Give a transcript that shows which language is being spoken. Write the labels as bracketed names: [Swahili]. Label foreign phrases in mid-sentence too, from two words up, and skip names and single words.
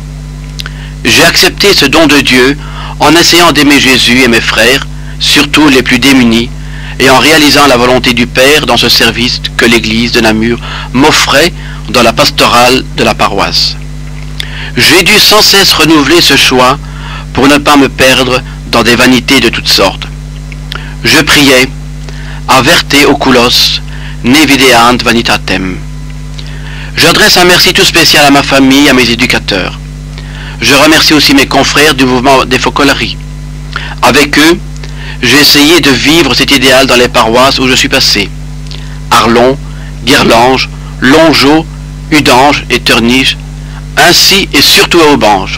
[French] J'ai accepté ce don de Dieu en essayant d'aimer Jésus et mes frères, surtout les plus démunis, et en réalisant la volonté du Père dans ce service que l'Église de Namur m'offrait dans la pastorale de la paroisse. J'ai dû sans cesse renouveler ce choix pour ne pas me perdre dans des vanités de toutes sortes. [Latin] Je priais « Averte oculos, ne videant vanitatem ». [French] J'adresse un merci tout spécial à ma famille et à mes éducateurs. Je remercie aussi mes confrères du mouvement des Focolari. Avec eux, j'ai essayé de vivre cet idéal dans les paroisses où je suis passé. Arlon, Guerlange, Longeau, Udange et Turnige, ainsi et surtout à Aubange.